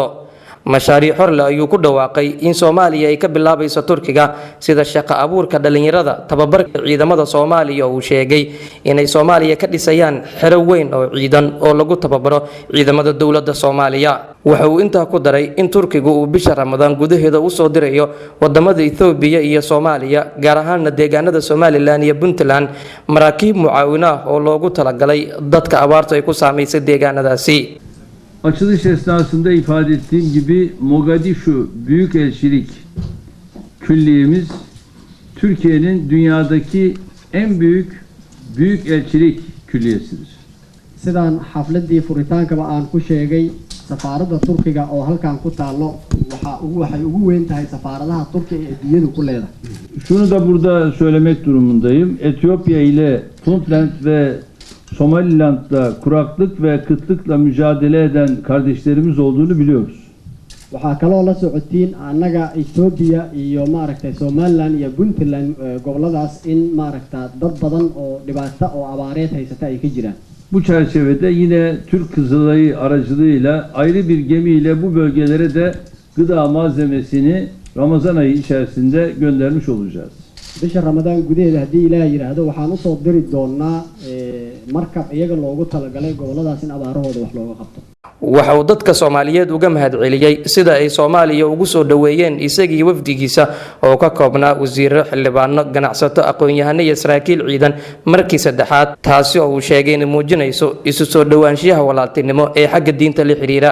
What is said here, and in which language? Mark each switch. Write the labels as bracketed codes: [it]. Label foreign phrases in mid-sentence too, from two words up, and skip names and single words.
[so] mashaariic horle ayuu ku dhawaaqay in Soomaaliya ay ka bilaabayso Turkiga sida shaqo abuurka dhalinyarada, tababarka ciidamada Soomaaliya oo uu sheegay inay Soomaaliya ka dhisayaan xero weyn oo ciidan oo lagu tababaro ciidamada dawladda Soomaaliya. waxa uu intaa ku daray in Turkiga uu bisha Ramadaan gudaheeda u soo dirayo wadamada Itoobiya iyo Soomaaliya gaar ahaan deegaanada Somaliland iyo Puntland maraakiib mucaawina oo loogu talagalay dadka abaarta ay ku saameysay deegaanadaasi. [tr] Açılış esnasında ifade ettiğim gibi Mogadishu Büyükelçilik Külliyemiz Türkiye'nin dünyadaki en büyük elçilik külliyesidir. [so] sidaan xafladii furitaankaba aan ku sheegay safaaradda Turkiga oo halkan ku taalo waxay ugu weyn tahay safaaradaha Turkiga ee adduunyada ku leedahay. [tr] Şunu da burada söylemek durumundayım. Etiyopya ile Puntland ve Somaliland'da kuraklık ve kıtlıkla mücadele eden kardeşlerimiz olduğunu biliyoruz. [so] waxaa kaloo la socotiin annaga Ethiopia iyo maaragtay Somaliland iyo Puntland goboladaas in maaragta dad badan oo dhibaato oo abaareed haysata ay ka jiraan. [tr] Bu çerçevede yine Türk Kızılayı aracılığıyla ayrı bir gemiyle bu bölgelere de gıda malzemesini Ramazan ayı içerisinde göndermiş olacağız. [so] bisha Ramadaan gudaheeda haddii Ilaahay yiraahdo waxaan u soo diri doonaa markab iyaga loogu talagalay goboladaas in abaarahooda wax looga qabto. waxa uu dadka Soomaaliyeed uga mahadceliyay sida ay Soomaaliya ugu soo dhaweeyeen isagii wafdigiisa oo ka koobnaa wasiirro, xildhibaano, ganacsato, aqoon-yahano iyo saraakiil ciidan markii saddexaad taasi oo uu sheegay in muujinayso isu soo dhawaanshiyaha walaaltinimo ee xagga diinta la xiriira.